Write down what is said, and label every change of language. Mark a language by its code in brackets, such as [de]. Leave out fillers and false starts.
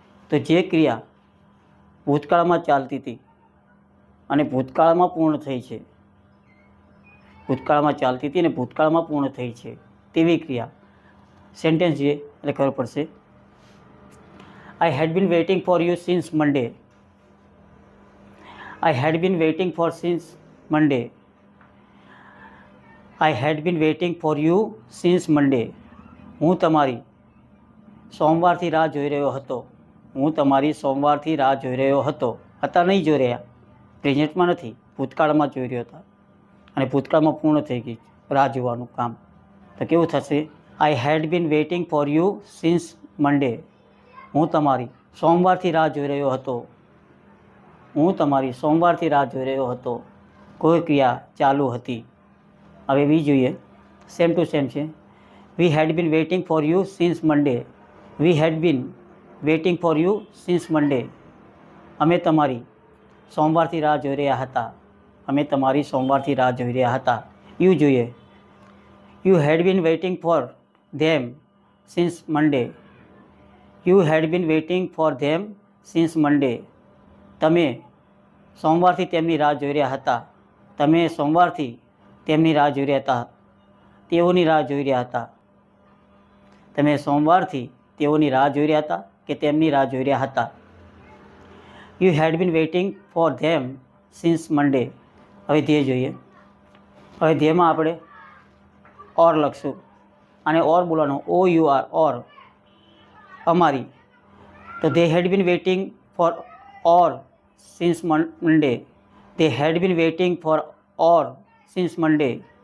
[gu] તો જે ક્રિયા ભૂતકાળમાં ચાલતી હતી અને ભૂતકાળમાં પૂર્ણ થઈ છે, ભૂતકાળમાં ચાલતી હતી અને ભૂતકાળમાં પૂર્ણ થઈ છે તેવી ક્રિયા. સેન્ટેન્સ જોઈએ એટલે ખબર પડશે. [en] I had been waiting for you since Monday. I had been waiting for since Monday. I had been waiting for you since Monday. [gu] હું તમારી સોમવારથી રાહ જોઈ રહ્યો હતો. હું તમારી સોમવારથી રાહ જોઈ રહ્યો હતો. હતા નહીં જોઈ રહ્યા, પ્રેઝન્ટમાં નથી, ભૂતકાળમાં જોઈ રહ્યા હતા અને ભૂતકાળમાં પૂર્ણ થઈ ગઈ રાહ જોવાનું કામ. તો કેવું થશે? [en] I had been waiting for you since Monday. [gu] હું તમારી સોમવારથી રાહ જોઈ રહ્યો હતો. હું તમારી સોમવારથી રાહ જોઈ રહ્યો હતો. કોઈ ક્રિયા ચાલુ હતી. હવે બી જોઈએ, સેમ ટુ સેમ છે. [en] We had been waiting for you since Monday. We had been waiting for you since Monday. [gu] અમે તમારી સોમવારથી રાહ જોઈ રહ્યા હતા. અમે તમારી સોમવારથી રાહ જોઈ રહ્યા હતા. યુ જોઈએ. [en] You had been waiting for them since Monday. You had been waiting for them since Monday. [gu] તમે સોમવારથી તેમની રાહ જોઈ રહ્યા હતા. તમે સોમવારથી તેમની રાહ જોઈ રહ્યા હતા. તેઓની રાહ જોઈ રહ્યા હતા. તમે સોમવારથી તેઓની રાહ જોઈ રહ્યા હતા કે તેમની રાહ જોઈ રહ્યા હતા. [en] You had been waiting for them since Monday. [gu] હવે ધ્યેય જોઈએ. હવે ધ્યેયમાં આપણે ઓર લખશું અને ઓર બોલવાનું, OUR, ઓર, અમારી. [en] તો they had been waiting for or since Monday. They had been waiting for or since Monday.